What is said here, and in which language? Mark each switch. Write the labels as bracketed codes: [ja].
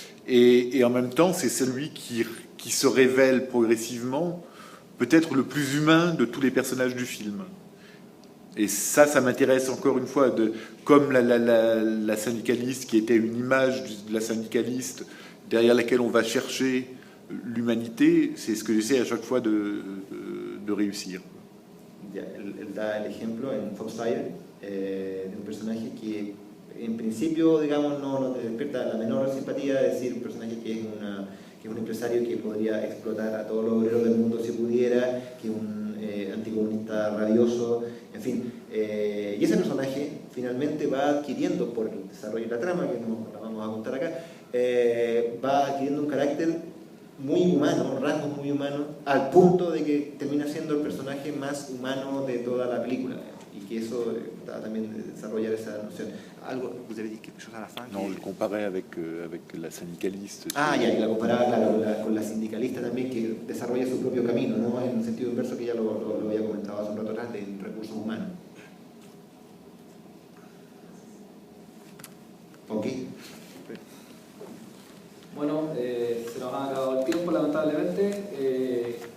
[fr] Et en même temps, c'est celui qui se révèle progressivement peut-être le plus humain de tous les personnages du film. Et ça m'intéresse encore une fois, comme la syndicaliste qui était une image de la syndicaliste derrière laquelle on va chercher l'humanité, c'est ce que j'essaie à chaque fois de réussir. [es] Él da el ejemplo en Foxfire de un personaje que en principio, digamos, no te despierta la menor simpatía, es decir, un personaje que es un empresario que podría explotar a todos los obreros del mundo si pudiera, que es un anticomunista rabioso, en fin. Y ese personaje finalmente va adquiriendo, por el desarrollo de la trama, que no la vamos a contar acá, va adquiriendo un carácter muy humano, rasgos muy humanos, al punto de que termina siendo el personaje más humano de toda la película. Y que eso también desarrollar esa noción. Algo, [fr] vous avez dit quelque chose à la fin? Non, je le comparais avec la syndicaliste. [es] Ya, y la comparaba, claro, con la sindicalista también, que desarrolla su propio camino, ¿no? En un sentido inverso que ya lo había comentado hace un rato atrás, de recursos humanos. Ok. Bueno, se nos ha acabado el tiempo, lamentablemente.